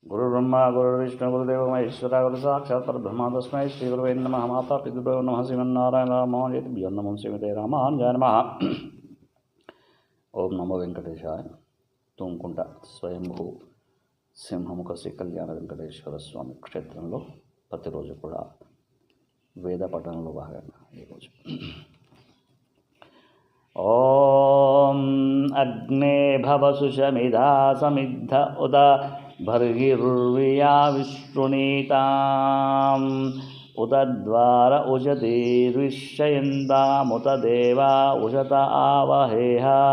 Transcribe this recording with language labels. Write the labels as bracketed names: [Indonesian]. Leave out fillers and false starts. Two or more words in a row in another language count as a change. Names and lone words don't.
[Sanskrit] गुरुर्ब्रह्मा गुरुर्विष्णु गुरुदेव महेश्वरा गुरु साक्षात् परब्रह्म तस्मै श्री गुरुवे नमः। माता पितृभ्यो नमः। श्रीमन्नारायण रामानुजेभ्यो नमः। श्रीमते रामानुजाय नमः। ఓం నమో వెంకటేశాయ. [Telugu] తుంకుంట స్వయంభూ సింహముఖ శ్రీ కళ్యాణ వెంకటేశ్వర స్వామి క్షేత్రంలో ప్రతిరోజు కూడా వేద పఠనంలో భాగంగా ఈరోజు [Sanskrit] ఓం అగ్నే భవసు శమిధా సమిద్ధ ఉద భర్గిర్వియా విశ్రుణీతాం ఉతద్వార ఉషతీర్విశ్చయంతాముత దేవా ఉషత ఆవహేహ